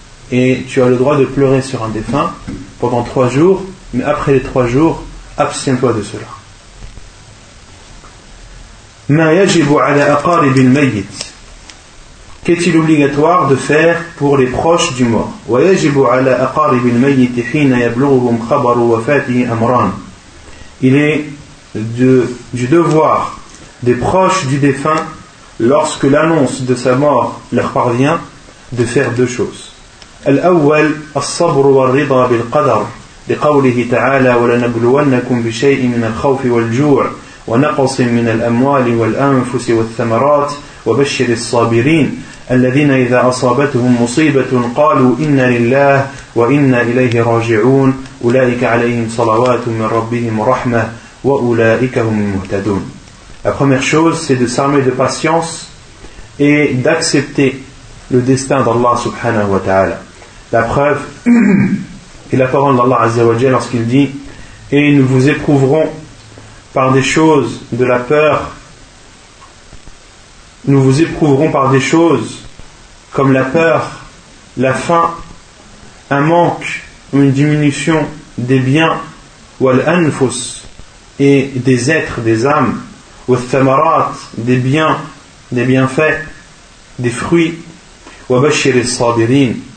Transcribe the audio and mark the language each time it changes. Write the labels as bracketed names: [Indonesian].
[French] Et tu as le droit de pleurer sur un défunt pendant 3 jours, mais après les 3 jours, abstiens-toi de cela. [Arabic] ما يجب على أقارب الميت. [French] Qu'est-il obligatoire de faire pour les proches du mort? [Arabic] ويجب على أقارب الميت حين يبلغهم خبر وفاته أمران. [French] Il est du devoir des proches du défunt, lorsque l'annonce de sa mort leur parvient, de faire 2 choses. [Arabic] الأول الصبر والرضا بالقدر لقوله تعالى ولنبلونكم بشيء من الخوف والجوع ونقص من الأموال والأنفس والثمرات وبشر الصابرين الذين إذا أصابتهم مصيبة قالوا إنا لله وإنا إليه راجعون أولئك عليهم صلوات من ربهم رحمة وأولئك هم المهتدون. [French] La première chose, c'est de s'armer de patience et d'accepter le destin d'Allah subhanahu wa ta'ala. La preuve est la parole d'Allah azza wa jalla lorsqu'il dit: et nous vous éprouverons par des choses de la peur, nous vous éprouverons par des choses comme la peur, la faim, un manque ou une diminution des biens, ou al-anfus, et des êtres, des âmes, ou al-thamarat, des biens, des bienfaits, des fruits, ou [Arabic] bashir al-sabirin.